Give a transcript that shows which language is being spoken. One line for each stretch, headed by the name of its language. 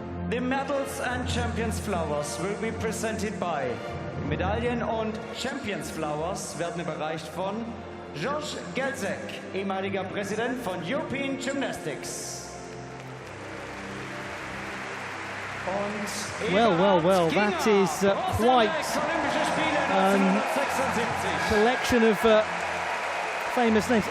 English: The medals and Champions Flowers will be presented by.
German: Medaillen und Champions Flowers werden überreicht von Georges Gelzek, ehemaliger Präsident von European Gymnastics. Und
English: Well, that is quite a collection of famous names.